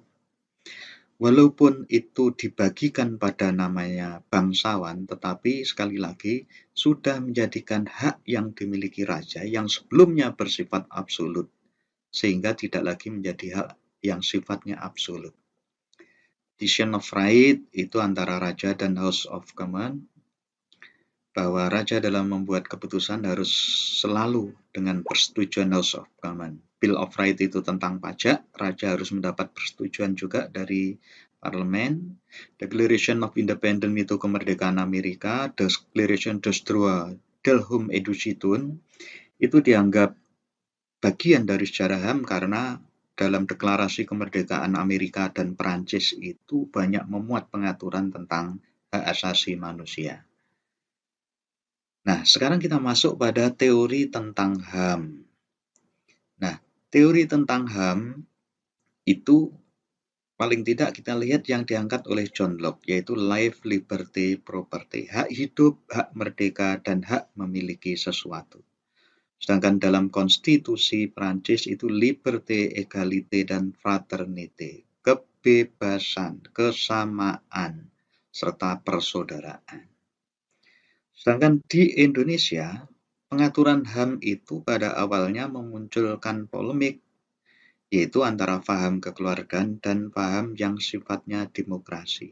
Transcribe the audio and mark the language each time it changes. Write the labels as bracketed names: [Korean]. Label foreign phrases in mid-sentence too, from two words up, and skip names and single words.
[Indonesian] Walaupun itu dibagikan pada namanya bangsawan, tetapi sekali lagi sudah menjadikan hak yang dimiliki raja yang sebelumnya bersifat absolut, sehingga tidak lagi menjadi hak yang sifatnya absolut. Petition of Right itu antara raja dan House of Commons, bahwa raja dalam membuat keputusan harus selalu dengan persetujuan House of Commons. Bill of Rights itu tentang pajak, raja harus mendapat persetujuan juga dari parlemen. Declaration of Independence itu kemerdekaan Amerika. Declaration des Droits de l'Homme et du Citoyen itu dianggap bagian dari sejarah HAM karena dalam deklarasi kemerdekaan Amerika dan Perancis itu banyak memuat pengaturan tentang hak asasi manusia. Nah, sekarang kita masuk pada teori tentang HAM. Nah, teori tentang HAM itu paling tidak kita lihat yang diangkat oleh John Locke, yaitu [English] life, liberty, property. [Indonesian] Hak hidup, hak merdeka, dan hak memiliki sesuatu. Sedangkan dalam konstitusi Prancis itu [French] liberté, égalité, [Indonesian] dan fraternité. Kebebasan, kesamaan, serta persaudaraan. Sedangkan di Indonesia, pengaturan HAM itu pada awalnya memunculkan polemik, yaitu antara paham kekeluargaan dan paham yang sifatnya demokrasi.